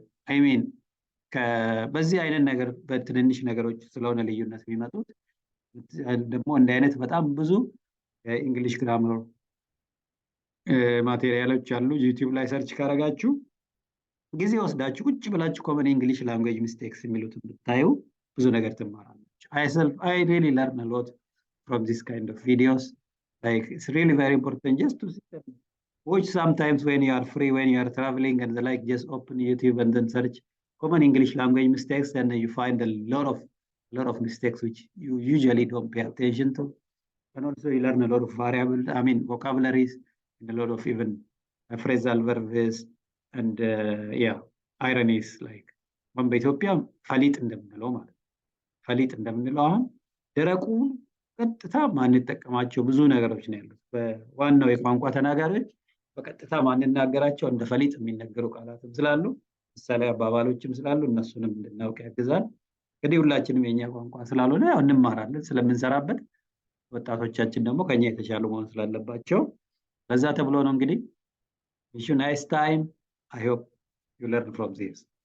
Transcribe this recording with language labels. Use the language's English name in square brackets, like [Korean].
[Amharic] አይ ሚን በዚህ አይነት ነገር በትንንሽ ነገሮች ስለሆነ ልዩነት የሚመጡት ደግሞ እንዲህ አይነት በጣም ብዙ የእንግሊሽ ግራመር ማቴሪያሎች አሉ። ዩቲዩብ ላይ ሰርች ካረጋችሁ ጊዜ ወስዳችሁ ቁጭ ብላችሁ ኮመን እንግሊሽ ላንጉዌጅ ሚስቴክስ የሚሉትን ብታዩ ብዙ ነገር ትማራላችሁ። [English] I really learn a lot from this kind of videos. Like it's really very important just to sit and watch sometimes when you are free, when you are traveling and the like, just open YouTube and then search common English language mistakes, and you find a lot of mistakes which you usually don't pay attention to. And also you learn a lot of vocabularies, and a lot of even phrasal verbs and ironies like [Amharic] በኢትዮጵያ ፈሊጥ እንደምንለው ማለት ፈሊጥ እንደምንለው አሁን ደረቁን ቀጥታ ማንጠቀማቸው ብዙ ነገሮች ነው ያሉት። በዋናው የቋንቋ ተናጋሪዎች በቀጥታ ማንናገራቸው እንደ ፈሊጥ የሚነገሩ ቃላትም ስላሉ ምሳሌ አባባሎችም ስላሉ እነሱንም እንድናውቅ ያግዛል። እንግዲህ ሁላችንም የኛ ቋንቋ ስላልሆነ ያው እንማራለን ስለምንሰራበት፣ ወጣቶቻችን ደግሞ ከኛ የተሻሉ መሆን ስላለባቸው በዛ ተብሎ ነው እንግዲህ። [English] wish you nice time. I hope you learn from this.